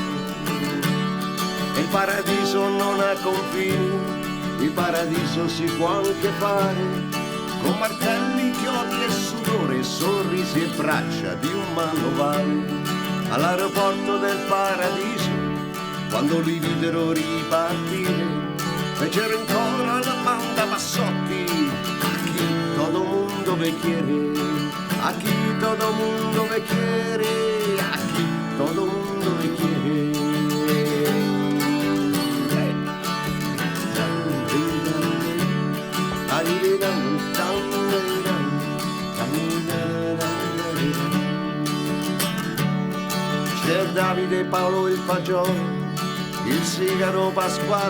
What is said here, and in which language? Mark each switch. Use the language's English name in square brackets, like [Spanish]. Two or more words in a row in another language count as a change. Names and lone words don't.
[Italian] E il paradiso non ha confini, il paradiso si può anche fare, con martelli, chiodi e sudore, sorrisi e braccia di un manovale. All'aeroporto del paradiso, quando li videro ripartire, fecero in coro alla banda Bassotti, [Spanish] aquí todo mundo me quiere, aquí todo mundo me quiere, aquí todo mundo me quiere. [Italian] C'è Davide, Paolo il Fagiolo, il Sigaro, Pasquale